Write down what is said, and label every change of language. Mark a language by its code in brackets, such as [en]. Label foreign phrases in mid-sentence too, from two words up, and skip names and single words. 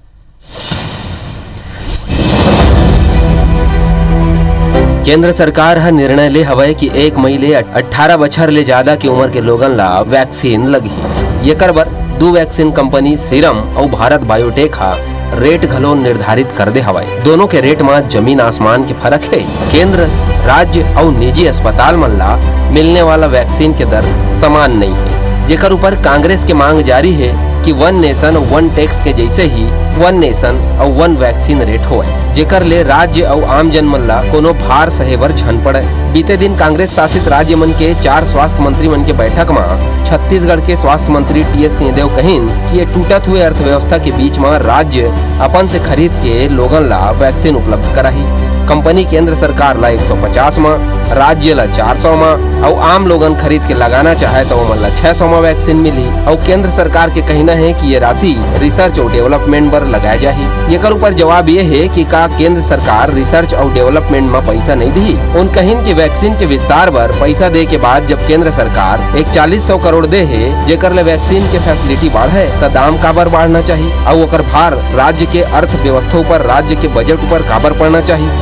[hne] केंद्र सरकार हा निर्णय ले हवय कि 1 मई ले 18 बछर ले ज्यादा की उम्र के लोगन ला वैक्सीन लगही। एकर बर 2 वैक्सीन कंपनी सीरम और भारत बायोटेक हा रेट घलो निर्धारित कर दे हवय। दोनों के रेट में जमीन आसमान के फर्क है। केंद्र, राज्य और निजी अस्पताल मन ला मिलने वाला वैक्सीन के दर समान नहीं है, जेकर ऊपर कांग्रेस के मांग जारी है कि [en] 1 nation 1 tax [hne] के जैसे ही 1 नेशन और 1 [en] vaccine rate [hne] होए, जेकर ले राज्य और आम जन मन ला कोनो भार सहे बर झन पड़े। बीते दिन कांग्रेस शासित राज्य मन के 4 स्वास्थ्य मंत्री मन के बैठक में छत्तीसगढ़ के स्वास्थ्य मंत्री टीएस सिंहदेव कहिन कि ये टूटत हुए अर्थव्यवस्था के बीच में राज्य अपन से खरीद के लोगन ला वैक्सीन उपलब्ध कराही। कंपनी केंद्र सरकार ला 150 में, राज्य ला 400 में और आम लोगन खरीद के लगाना चाहे तो मन ला 600 में वैक्सीन मिली। और केंद्र सरकार के कहना है कि ये राशि रिसर्च और डेवलपमेंट पर लगाया जाही। एकर ऊपर जवाब ये है कि का केंद्र सरकार रिसर्च और डेवलपमेंट में पैसा नहीं दी। उन कहिन की वैक्सीन के विस्तार पर पैसा दे के बाद जब केंद्र सरकार एक 4000 करोड़ दे है, जेकर ले वैक्सीन के फैसिलिटी बढ़े तो दाम काबर बढ़ना चाहिए और ओकर भार राज्य के अर्थव्यवस्था पर, राज्य के बजट पर काबर पड़ना चाहिए।